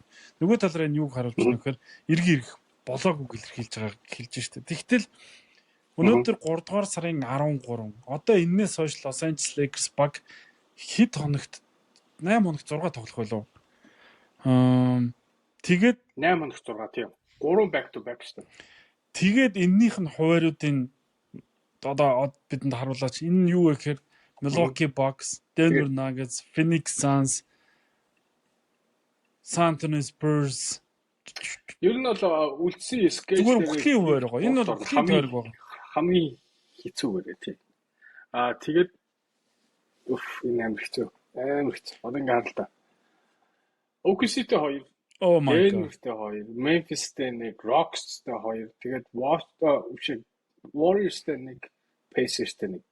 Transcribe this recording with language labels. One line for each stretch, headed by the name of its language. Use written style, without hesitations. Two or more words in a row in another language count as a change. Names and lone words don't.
Mongolian: Нөгөө талаараа энэ юуг харуулж байна гэхээр ирэх болоогүй илэрхийлж байгааг хэлж штэ. Тэгтэл өнөөдөр 3 дугаар сарын 13 одоо энэс хойш Los Angeles Lakers баг хэд хоногт 8 хоногт 6 тоглох байлоо. Тэгээд 8 хоногт 6 тийм 3
English: back to back
Mongolian: шүү дээ. Тэгээд эннийх нь хувааруудын одоо бидэнд харуулаач энэ юу вэ гэхээр Milwaukee Bucks, Denver Nuggets, Phoenix Suns, San Antonio Spurs ер нь бол үлдсэн скетч зүгээр бүхний хуваар байгаа. Энэ бол хамгийн хэцүү гэрээ тий. Тэгээд энэ амар хэцүү. Одоо ингэ хараа л да. OKC-тэй 2, Denver-тэй 2, Memphis-тэй 1, Rockets-тэй 2, тэгээд Warriors-тэй 1, Pacers-тэй 1.